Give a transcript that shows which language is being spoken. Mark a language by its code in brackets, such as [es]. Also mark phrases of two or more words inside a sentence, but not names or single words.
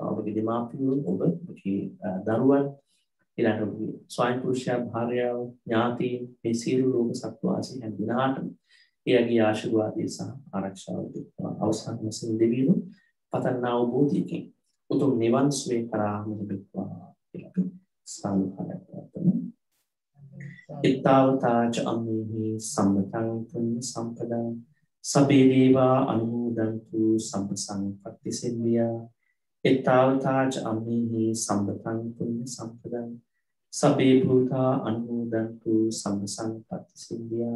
[si] ඔබගේ දෙමාපියෝ, ඔබගේ දරුවන්, ඊළඟට ඔබගේ ස්වයං පුරුෂයා, භාර්යාව, ඥාතීන්, මේ සියලු ලෝක සත්වාසී හැම දිනාටම එයාගේ ආශිර්වාදය සහ ආරක්ෂාව ලැබෙත්වා. අවසන් වශයෙන් දෙවියෝ පතන අවබෝධයකින් උතුම් නිවන් සුවේ කරාම ලැබෙත්වා කියලා අපි සාදුකාරයක් කරමු. [pi] ittavataච අම්මේහි සම්මතං පුඤ්ඤ සම්පදං සබ්බේ දේවා අනුමෝදන්තු සම්ප සංපත්ති සිද්ධියා. ittavataච අම්මේහි සම්මතං පුඤ්ඤ සම්පදං සබ්බේ භූතා අනුමෝදන්තු සම්ප සංපත්ති සිද්ධියා.